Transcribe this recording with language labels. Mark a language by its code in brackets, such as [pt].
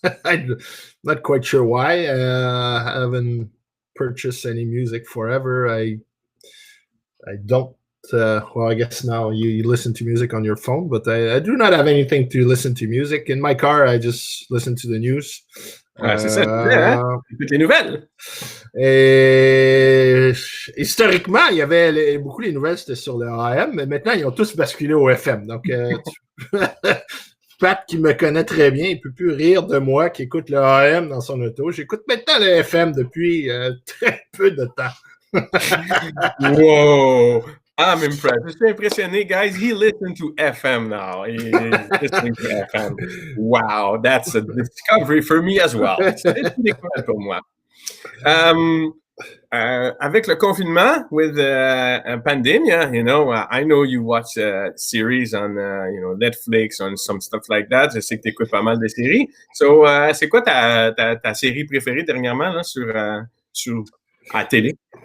[en] I'm not quite sure why. I haven't purchased any music forever. I don't. Well, I guess now you listen to music on your phone, but I do not have anything to listen to music. In my car, I just listen to the news. [fr] C'est ça, je disais, hein? Écoute les nouvelles. Et historiquement, il y avait beaucoup les nouvelles, c'était sur le AM, mais maintenant, ils ont tous basculé au FM. Donc, Pat, qui me connaît très bien, il peut plus rire de moi qui écoute le AM dans son auto. J'écoute maintenant le FM depuis très peu de temps. [en] Wow! I'm impressed. [fr] Je suis impressionné, guys. [en] He listens to FM now. He's listening to FM. Wow, that's a discovery for me as well. [fr] C'est une découverte pour moi. Avec le confinement, [en] with pandemic, I know you watch series on, Netflix, on some stuff like that. [fr] Je sais que tu écoutes pas mal de séries. So, c'est quoi ta série préférée dernièrement là, sur à télé?